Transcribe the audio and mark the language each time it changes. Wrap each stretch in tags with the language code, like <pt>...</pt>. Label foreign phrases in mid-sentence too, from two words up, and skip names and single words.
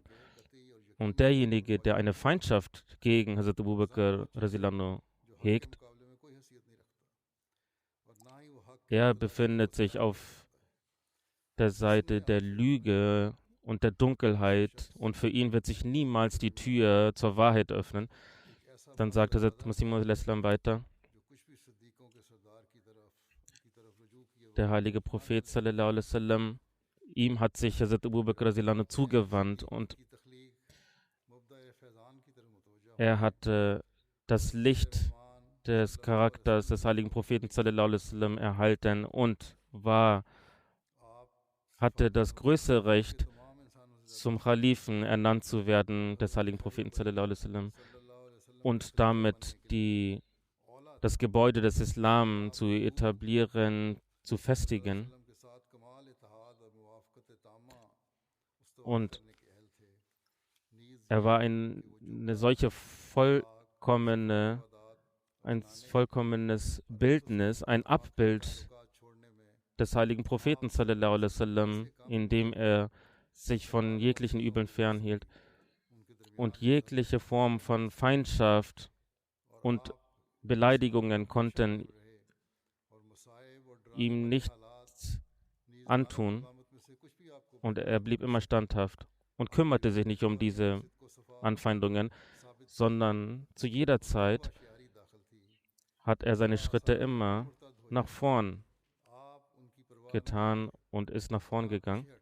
<de>Und derjenige, der eine Feindschaft gegen Hazrat Abu Bakr</de> <ar>رضي الله عنه</ar> <de>hegt, er befindet sich auf der Seite der Lüge und der Dunkelheit und für ihn wird sich niemals die Tür zur Wahrheit öffnen. Dann sagt Hazrat Masih Maud al-Islam weiter, der heilige Prophet</de> <ar>صلى الله عليه وسلم,</ar> <de>ihm hat sich Hazrat Abu Bakr</de> <ar>رضي الله عنه</ar> <de>zugewandt und er hatte das Licht des Charakters des heiligen Propheten</de> <ar>صلى الله عليه وسلم</ar> <de>erhalten und hatte das größte Recht, zum Khalifen ernannt zu werden, des heiligen Propheten</de> <ar>صلى الله عليه وسلم,</ar> <de>und damit das Gebäude des Islam zu etablieren, zu festigen. Und er war ein vollkommenes Bildnis, ein Abbild des heiligen Propheten</de> <ar>صلى الله عليه وسلم,</ar> <de>in dem er sich von jeglichen Übeln fernhielt. Und jegliche Form von Feindschaft und Beleidigungen konnten ihm nichts antun. Und er blieb immer standhaft und kümmerte sich nicht um diese Anfeindungen, sondern zu jeder Zeit hat er seine Schritte immer nach vorn getan und ist nach vorn gegangen.</de>